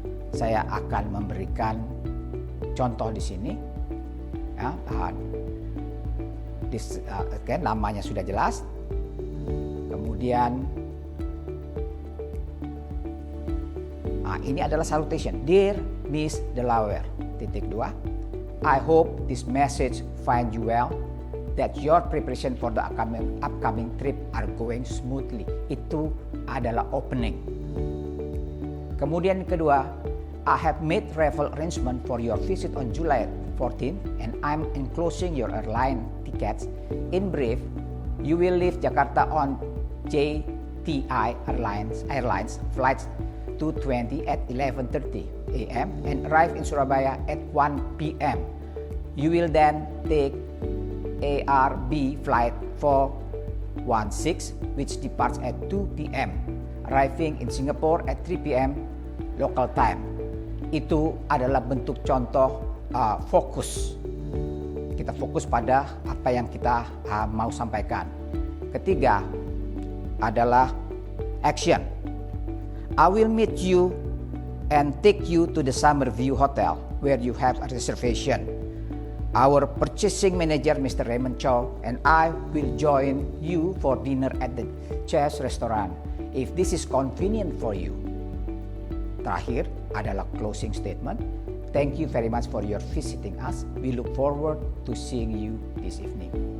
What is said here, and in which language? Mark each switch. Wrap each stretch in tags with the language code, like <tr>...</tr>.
<id>Saya akan memberikan contoh di sini. Ya, namanya sudah jelas. Kemudian ini adalah salutation.</id> <en>Dear Miss Delaware,</en> <id>titik 2.</id> <en>I hope this message find you well, that your preparation for the upcoming trip are going smoothly.</en> <id>Itu adalah opening. Kemudian kedua,</id> <en>I have made travel arrangement for your visit on July 14 and I'm enclosing your airline tickets. In brief, you will leave Jakarta on JTI Airlines flights 220 at 11:30 a.m. and arrive in Surabaya at 1 p.m. You will then take ARB flight 416 which departs at 2 p.m. arriving in Singapore at 3 p.m. local time.</en> <id>Itu adalah bentuk contoh fokus. Kita fokus pada apa yang kita mau sampaikan. Ketiga adalah action.</id> <en>I will meet you and take you to the Summer View Hotel where you have a reservation. Our purchasing manager, Mr. Raymond Chow, and I will join you for dinner at the Chess Restaurant if this is convenient for you.</en> <id>Terakhir adalah closing statement.</id> <en>Thank you very much for your visiting us. We look forward to seeing you this evening.</en>